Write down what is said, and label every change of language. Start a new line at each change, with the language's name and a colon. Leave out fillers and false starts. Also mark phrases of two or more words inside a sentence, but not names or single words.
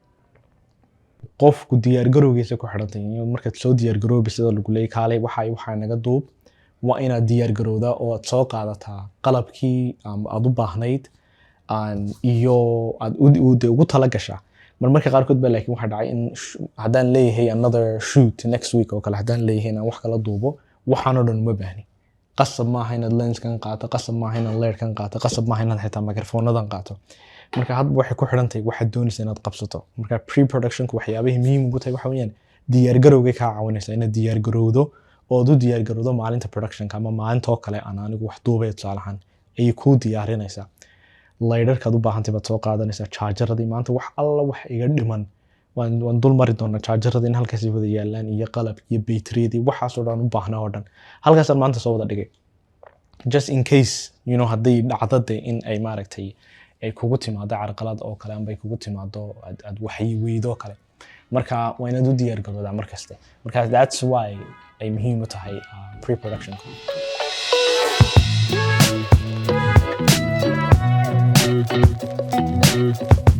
Somali: qofku diyaar garowgiisa ku xidhantay markaad soo diyaar garoobaysa lagu leeyahay kaalay waxa naga duub waa inaad diyaar garowdaa oo aad soo qaadataa qalabkii aad u baahnayd iyo aad ugu tala gashaa marmarka qaarkood baa laakiin waxa dhacay in haddaan leeyahay
English: another shoot next week
Somali: oo kale haddaan leeyahay inaan wax kala duubo waxaan oo dhan uma baahni qasab maaha inaad lenskan qaato qasab maaha inaad leerkan qaato qasab maaha inaad xitaa microphoneadan qaato marka hadba waxay ku xidhantahay waxaad doonaysaa inaad qabsato marka pre-productionku waxyaabaha muhiim ugu tahay waxa weeyaan diyaar garowga ka caawinaysaa inaad diyaar garowdo oo u diyaar garowdo maalinta productionka ama maalinta oo kale aan anigu wax duubay tusaalahan ay ku diyaarinaysaa leerarkaad u baahantahay baad soo qaadanaysaa chargeradii maanta wax alla wax iga dhiman waan dul mari doonaa chargeradii in halkaas wada yaalaan iyo qalab iyo bayteriyadii waxaas oo dhan u baahnaa oo dhan halkaasaan maanta soo wada dhigay
English: just in case
Somali: haddii dhacdade in ay maaragtay ay kugu timaado carqalad oo kale ama ay kugu timaado aad waxay weydo kale marka waa inaad u diyaar garowdaa markaste marka
English: that's why
Somali: ay muhiim u tahay pre-production